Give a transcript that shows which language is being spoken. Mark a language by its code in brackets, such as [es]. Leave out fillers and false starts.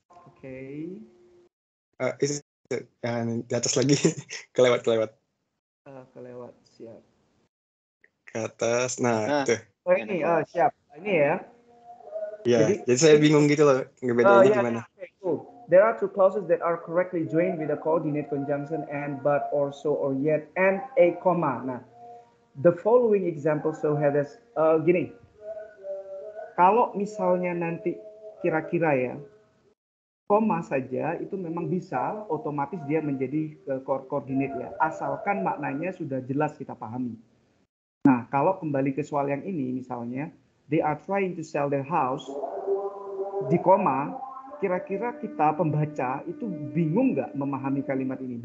[id] Oke. Itu yang di atas lagi. kelewat. Kelewat, siap. Ke atas. Nah. Itu. Oh ini, siap. Ini ya. Iya, jadi saya bingung gitu loh, ngebedainnya gimana. [en] Okay, cool. There are 2 clauses that are correctly joined with a coordinate conjunction and, but, or, so, or, yet, and a comma. Nah, the following example so have this, gini. [id] Kalau misalnya nanti kira-kira ya, koma saja itu memang bisa otomatis dia menjadi koordinat ya, asalkan maknanya sudah jelas kita pahami. Nah, kalau kembali ke soal yang ini misalnya, [en] they are trying to sell their house, [id] di koma, kira-kira kita pembaca itu bingung nggak memahami kalimat ini?